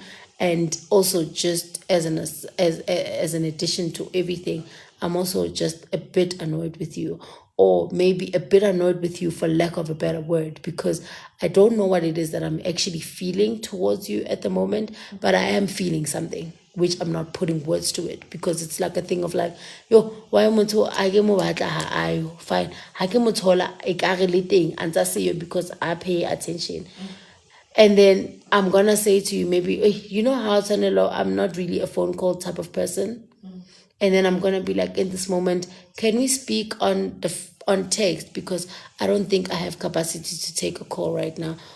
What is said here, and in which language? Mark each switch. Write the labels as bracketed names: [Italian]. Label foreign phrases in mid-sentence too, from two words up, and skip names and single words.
[English] And also, just as an addition to everything, I'm also just a bit annoyed with you, or maybe a bit annoyed with you, for lack of a better word, because I don't know what it is that I'm actually feeling towards you at the moment, but I am feeling something which I'm not putting words to it, because it's like a thing of like, yo, why [Southern Sotho] motho a ke mo batla ha ayo, [English] fine, [Southern Sotho] ha ke mo thola e ka re le teng antsa seyo [English] because I pay attention. And then I'm gonna say to you, maybe, you know how, Tanelo, I'm not really a phone call type of person. And then I'm gonna be like, in this moment, can we speak on on text, because I don't think I have capacity to take a call right now.